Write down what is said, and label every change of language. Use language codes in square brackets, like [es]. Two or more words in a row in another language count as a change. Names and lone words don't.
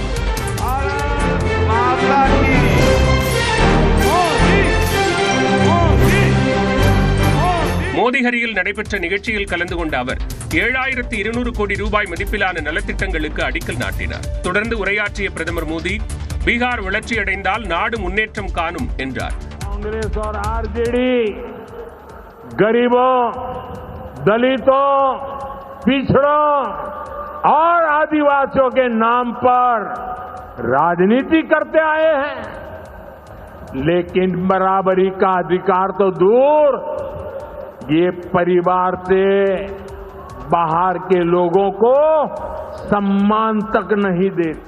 [ta] மோதிஹரியில் நடைபெற்ற நிகழ்ச்சியில் கலந்து கொண்ட அவர் 7200 கோடி ரூபாய் மதிப்பிலான நலத்திட்டங்களுக்கு அடிக்கல் நாட்டினார். தொடர்ந்து உரையாற்றிய பிரதமர் மோடி, பீகார் வளர்ச்சியடைந்தால் நாடு முன்னேற்றம் காணும் என்றார். [hi] कांग्रेस और आरजेडी गरीबों, दलितों, पिछड़ों और आदिवासियों के नाम पर राजनीति करते आए हैं, लेकिन बराबरी का अधिकार तो दूर, ये परिवार से बाहर के लोगों को सम्मान तक नहीं देते.